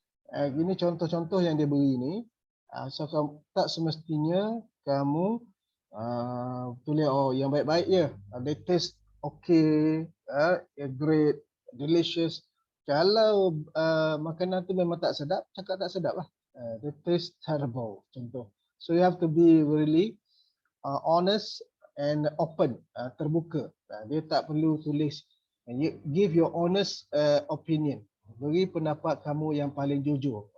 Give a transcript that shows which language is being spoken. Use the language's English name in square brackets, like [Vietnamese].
[Malay] Ini contoh-contoh yang dia beri ni. So tak semestinya kamu tulis yang baik-baik je. [English] They taste okay, great, delicious. [Malay] Kalau makanan tu memang tak sedap, cakap tak sedap lah. [English] They taste terrible, contoh. So you have to be really honest and open, terbuka. [Malay] Dia tak perlu tulis. [English] Give your honest opinion. [Malay] Beri pendapat kamu yang paling jujur.